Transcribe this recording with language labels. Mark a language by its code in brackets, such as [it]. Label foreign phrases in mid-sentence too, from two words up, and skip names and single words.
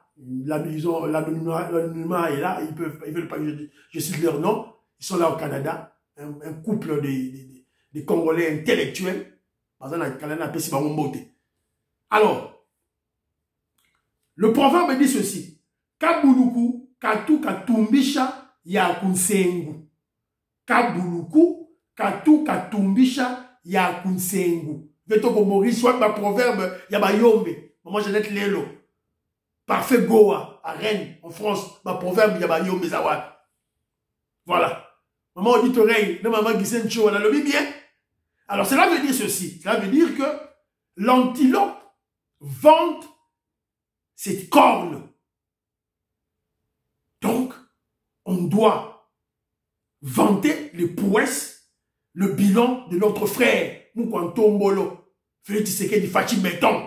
[fr] L'anonymat est là, ils veulent pas que je cite leur nom. Ils sont là au Canada. Un couple de Congolais intellectuels. Alors, le proverbe dit ceci. [kg] Kabuluku katu katumbisha ya kunsengu. Kabuluku katu katumbisha ya kunsengu. [fr] Vetoko Maurice, soit ma proverbe [kg] ya ba yombe. [fr] Maman Jeannette Lelo. Parfait Goa, à Rennes, en France. Ma proverbe [kg] ya ba yombe zawat. [fr] Voilà. Maman auditoreille, de maman Gissen Cho, on a le bien. Alors cela veut dire ceci. Cela veut dire que l'antilope vante ses cornes. Donc, on doit vanter les prouesses, le bilan de notre frère, Moukwantombolo, Félix Tshisekedi Fachi Meton.